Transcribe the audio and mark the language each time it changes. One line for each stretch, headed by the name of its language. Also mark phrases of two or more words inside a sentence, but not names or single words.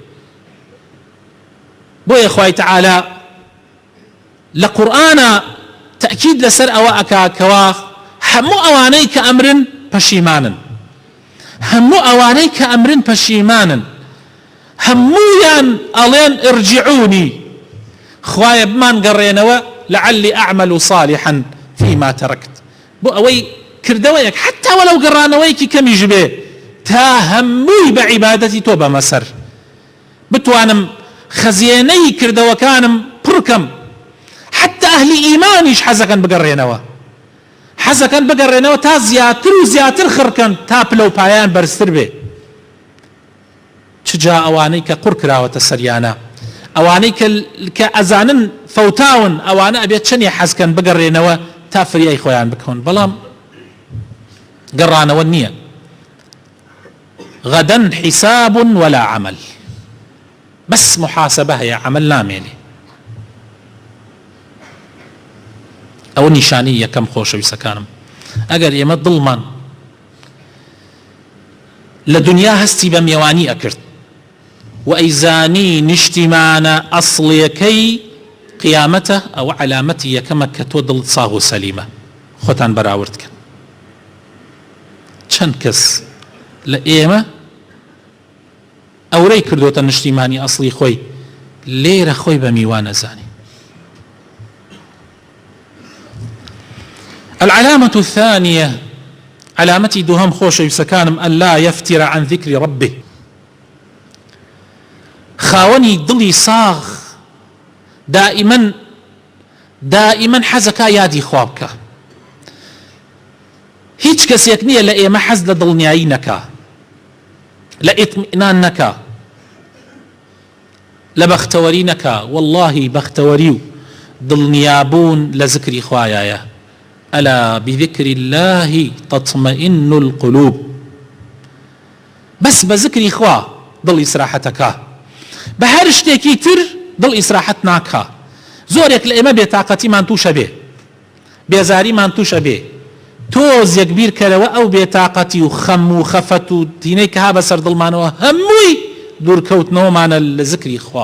Central Kurdish: بۆیە خوای تەعالا لە قورئانە تەئکید لەسەر ئەوە ئەکا کەوا هەموو ئەوانەی کە ئەمرن پەشیمانن، هەموو ئەوانەی کە ئەمرن پەشیمانن، هەموویان ئەڵێن ئرجعونی، خوایە بمان گەڕێنەوە
Arabic: لعلی ئەعمل صالحا فيما تركت،
Central Kurdish: بۆ ئەوەی کردەوەیەک حتا وەلەو گەڕانەوەیکی کەمیش بێ تا هەمووی بە عیبادەتی تۆ بەمەسەر بتوانم خەزیێنەی کردەوەکانم پڕکەم. حتا ئەهلی ئیمانیش حەزەکەن بگەڕێنەوە، حەزەکەن بگەڕێنەوە تا زیاتر و زیاتر خڕکەن تا پلە و پایان بەرزتر بێ. چجا ئەوانەی کە قوڕ کراوەتە سەریانە، ئەوانەی کە ئەزانن فەوتاون، ئەوانە ئەبێت چەندێ حەزکەن بگەڕێنەوە تا فریای خۆیان بکەون، بەڵام گەڕانەوە نییە.
Arabic: غەدەن حیساب ولا عمل،
Central Kurdish: بەس محاسبە هەیە، عمل نامێنێ. ئەوە نیشانی یەکەم خۆشەویستەکانم. ئەگەر ئێمە دڵمان لە دنیا هەستی بە میێوانی ئەکرد و ئەیزانی نیشتیمانە ئەسڵیەکەی قیامەتە، ئەوە علامەتی یەکەمە کە تۆ دڵت ساغ و سەلیمە. خۆتان بەراوردکەن. چەند کەس لە ئێمە ئەورەی کردوتە نیشتیمانی ئەسڵی خۆی، لێرە خۆی بە میوان نەزانی.
Arabic: العلامة الثانية،
Central Kurdish: علامتي دوهم خۆشەویستەکانم،
Arabic: أن لا يفتر عن ذكر ربه.
Central Kurdish: خاوەنی دڵی ساغ دائما حەزەکە یادی خوا بکە. هیچ کەسێک نییە لە ئێمە حەز لە دڵنیایی نەکا، لە ئیطمئنان نەکا، لە بەختەوەری نەکا. واللهی بەختەوەری و دڵنیابوون لە ذکری خوایایە.
Arabic: ألا بذكر الله تطمئن القلوب. بس بذكر
Central Kurdish: خوا
Arabic: ضل إسراحتك،
Central Kurdish: بهر شتێکی تر دڵ ئیسراحەت ناکا. زۆرێک لە ئێمە بێتاقەتیمان تووشە بێ، بێزاریمان تووشە بێ، تۆزێک بیر کەرەوە ئەو بێتاقەتی و خەم و خەفەت و تینەی کە ها بەسەر دڵمانەوە هەمووی دوورکەوتنەوەمانە لە ذکری خوا.